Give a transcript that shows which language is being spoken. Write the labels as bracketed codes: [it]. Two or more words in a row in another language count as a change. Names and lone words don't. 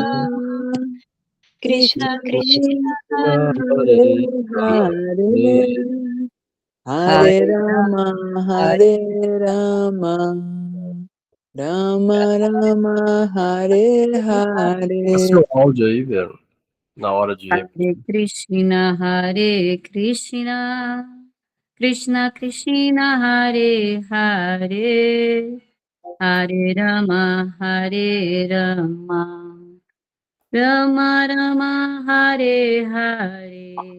[sa] Krishna Krishna, हरे हरे, हरे राम, हरे राम, राम राम, हरे हरे. [pt] Seu áudio aí, velho, na hora de... [sa] हरे कृष्ण, कृष्ण कृष्ण, हरे हरे, हरे राम, राम राम, हरे हरे.